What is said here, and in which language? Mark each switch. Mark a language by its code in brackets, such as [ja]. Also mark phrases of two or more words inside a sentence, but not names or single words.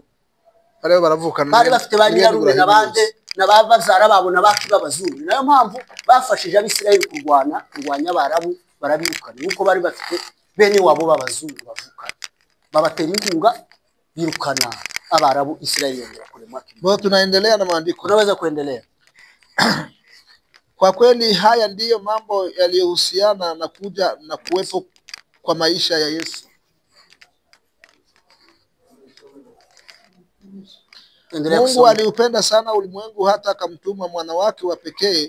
[rw] Bari bafite ba nyirarume n'abandi n'ababyara babo n'abaki b'abazungu. Nayo mpamvu bafashije Abisirayeli kurwanya Abarabu, barabirukana nuko bari bafite bene wabo b'abazungu bavukana, babatera inkunga birukana Abarabu. Israeli yongera kurema. [sw] Tunaendelea na maandiko. Unaweza kuendelea. Kwa kweli haya ndiyo mambo yaliyohusiana na kuja na kuwepo kwa maisha ya Yesu. Mungu aliupenda sana ulimwengu hata akamtuma mwana wake wa pekee,